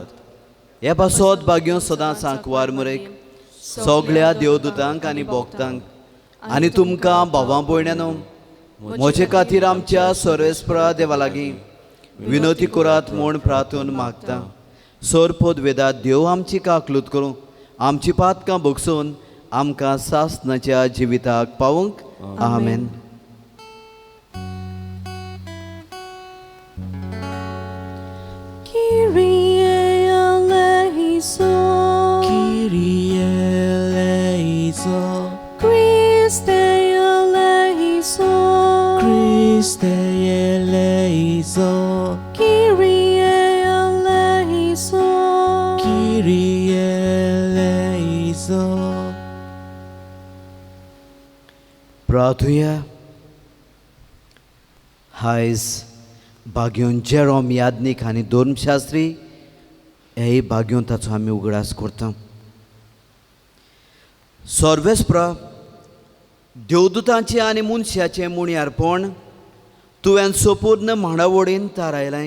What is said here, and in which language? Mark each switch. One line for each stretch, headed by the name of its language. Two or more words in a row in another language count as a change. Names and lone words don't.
Konkani: हे पासत भाग्यो सदांच सांकवार मुरेक सगळ्या देवदूतांक आनी भोगतांक आनी तुमकां भावां भयण्यांनो म्हजे खातीर आमच्या सर्वेस्परा देवा लागीं विनोती करात म्हूण प्रार्थून मागता. सोरपोद वेदात देव आमची काकलूत करूं, आमची पातकां भोगसून आमकां सासनाच्या जिविताक पावूंक. आमेन.
Greek: Κύριε ἐλέησον, Κύριε ἐλέησον, Χριστὲ ἐλέησον, Χριστὲ ἐλέησον, Κύριε ἐλέησον, Κύριε ἐλέησον.
Konkani: प्रार्थुया. हायज भाग्योन जेरोम यादनीक आनी धर्मशास्त्री हेय भाग्योन ताचो आमी उगडास करता. सर्वेस्प्र देवदूतांचे आनी मनशाचे मुण्यारपण तुवें सोपूर्ण म्हाणावडीन थारायलें.